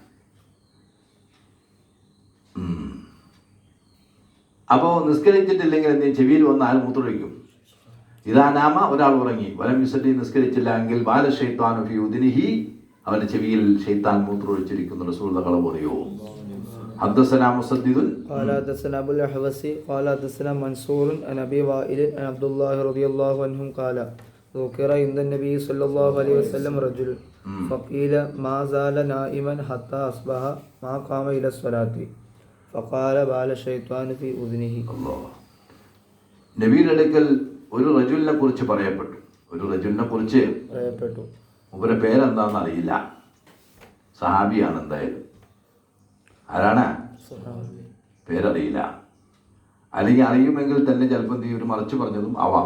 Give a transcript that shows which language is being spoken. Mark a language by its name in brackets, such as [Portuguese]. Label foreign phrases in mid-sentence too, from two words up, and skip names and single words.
[Malayalam] അപ്പോൾ നിസ്കരിച്ചിട്ടില്ലെങ്കിൽ എന്ത് ചെയ്യും? ചെവിയിൽ വന്ന് ആൾ മൂത്രമൊഴിക്കും. [Arabic] إذا نام, [Malayalam] ഒരാൾ ഉറങ്ങി, [Arabic] ولم يصل, [Malayalam] നിസ്കരിച്ചില്ല എങ്കിൽ [Arabic] بال الشيطان في أذنه, [Malayalam] അവൻ്റെ ചെവിയിൽ ശൈത്താൻ മൂത്രമൊഴിച്ചിരിക്കുന്നു. റസൂലുള്ളാഹി കളവ് പറയോ? [Arabic] حدثنا مسدد قال حدثنا ابو الاحوص قال حدثنا منصور عن ابي وائل عن عبد الله رضي الله عنهم قال ذكر عند النبي صلى الله عليه وسلم رجل فقيل ما زال نائما حتى أصبح ما قام إلى الصلاة فقال بال الشيطان في أذنه. [Malayalam] നബിയുടെ അടുക്കൽ ഒരു റജുലിനെ കുറിച്ച് പറയപ്പെട്ടു. ഇവരുടെ പേരെന്താണെന്ന് അറിയില്ല. സഹാബിയാണ് എന്തായാലും. ആരാണ്? പേരറിയില്ല. അല്ലെങ്കിൽ അറിയുമെങ്കിൽ തന്നെ ചിലപ്പോൾ എന്ത് ചെയ്യും, ഒരു മറിച്ച് പറഞ്ഞതും ആവാം.